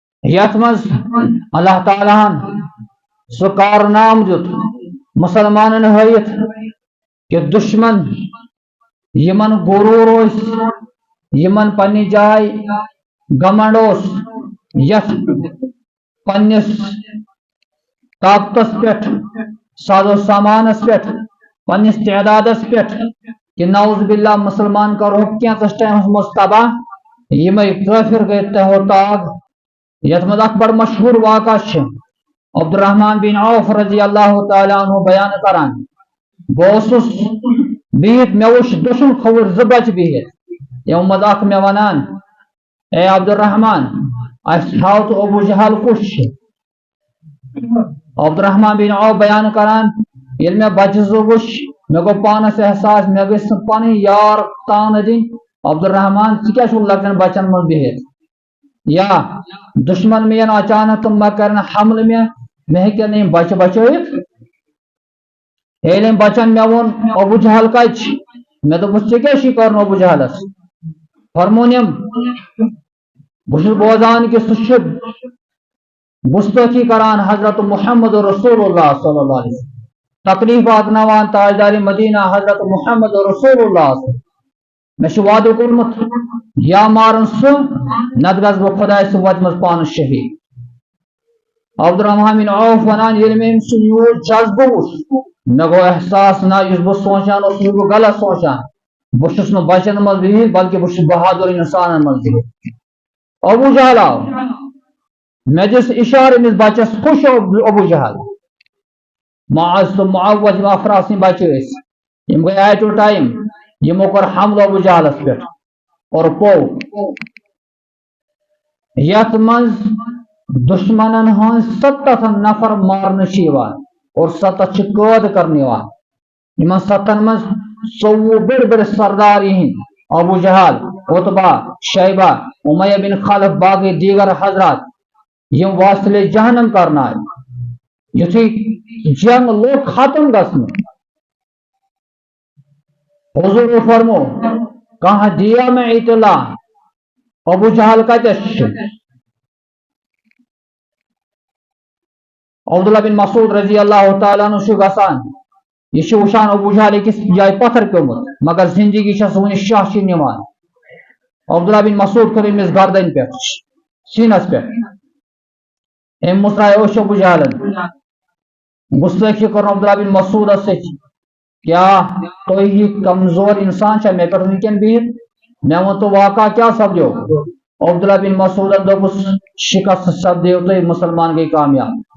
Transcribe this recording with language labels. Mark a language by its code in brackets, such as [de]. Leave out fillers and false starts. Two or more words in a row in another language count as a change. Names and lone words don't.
[ks] یتھ مز اللہ تعالیٰ سہ کارنام دیت مسلمانن ہائت کہ دشمن یمن غرور یمن پنہ جائے گمنڈ یتھ پنس طاقتس پہ سازو سامانس پہ پنس تعدادس پہ کہ [ar] نعوذ باللہ [ks] مسلمان کرو کینتس ٹائمس مز تباہ یمے کافر گئی تہو تاغ یتھ مز اکھ بڑ مشہور واقعہ عبد الرحمن بن عوف [ar] رضی اللہ تعالیٰ عنہ [ks] بیان کران بہت بہت مے وچ دشن کھوور زٕ بچہ بہت یمو مز اکھ مے ونان اے عبد الرحمن اس تھاو تو ابو جہل کس عبد الرحمن بن عوف بیان کران یل مے بچہ زٕ وچھ مے گو پانس احساس مے گژھِ پن یار تان دن عبد الرحمن ژٕ کیٛاہ چھُکھ لۄکٹٮ۪ن بچن منٛز بِہِتھ یا دشمن مے ین اچانک تم مہ کرن حملہ مے ہیٚکن یِم بچہ بچٲیِتھ ییٚلہِ أمۍ بچن مے ووٚن ابو جہل کتہِ چھِ مے دوٚپُس ژےٚ کیٛاہ چھُے کرُن ابو جہلس فرمون أمۍ بہٕ چھُس بوزان کہ سُہ چھُ گستٲخی کران حضرت محمد رسول اللہ [ar] صلی اللہ علیہ وسلم [ks] تکلیف واتناوان تاجدار مدینہ حضرت محمد رسول اللہ مے چھُ وعدٕ کوٚرمُت یا مارن سُہ نتہٕ گژھٕ بہٕ خۄداے سٕنٛدِ وتہِ منٛز پانس شہید عبد الرحمن بن عوف ونان ییٚلہِ مےٚ أمۍ سُنٛد یوٗت جذبہٕ وُچھ مے گوٚو احساس نہ یُس بہٕ سونچان اوسُس یہِ گوٚو غلط سونچان بہٕ چھُس نہٕ بچن منٛز بِہِتھ بلکہ بہٕ چھُس بہادر انسانن منٛز بِہِتھ ابو جہل آو مے دِژ اشارٕ أمِس بچس خوش ابو جہل معاذ تہٕ معوذ یِم افراد سٕنٛدۍ بچہِ ٲسۍ یِم گٔے [en] at a time [ks] یِمو کوٚر حملہٕ ابو جہلس پٮ۪ٹھ اور پوٚو یتھ منٛز دشمنن ہٕنٛدۍ 70 نفر مارنہٕ چھِ یِوان اور 70 چھِ قٲد کرنہٕ یِوان یِمن 70 منٛز 24 بٔڑۍ بٔڑۍ سردار یِہنٛدۍ ابو جہل عتبہ شیبہ امیہ بن خلف باقی دیگر حضرات یم واصلے جہنم کرنائے یتھُے جنگ لوگ ختم گژھنہِ حضور فرمو کانٛہہ دیا مےٚ اطلاع ابو جہل کتٮ۪س چھُ عبداللہ بن مسعود [ar] رضی اللہ تعالیٰ عنہ [ks] چھُ گژھان یہ چھُ وٕچھان ابو جہل أکِس جایہِ پتھر پیوٚمُت مگر زندگی چھس وُنہِ شاہ چھِ نِوان عبداللہ بن مسعود کٔر أمِس گردن پٮ۪ٹھ سیٖنس پٮ۪ٹھ أمۍ مُژراے أچھ ابو جہلن گُستٲخی کٔرٕن عبداللہ بن مسعودس سۭتۍ کیٛاہ تُہۍ ہی کمزور انسان چھا مےٚ پٮ۪ٹھ وٕنکٮ۪ن بِہِتھ مےٚ ووٚن تو واقعہ کیٛاہ سپدیو عبداللہ بن مسعودن دوٚپُس شکست سپدیو تۄہہِ مسلمان گٔے کامیاب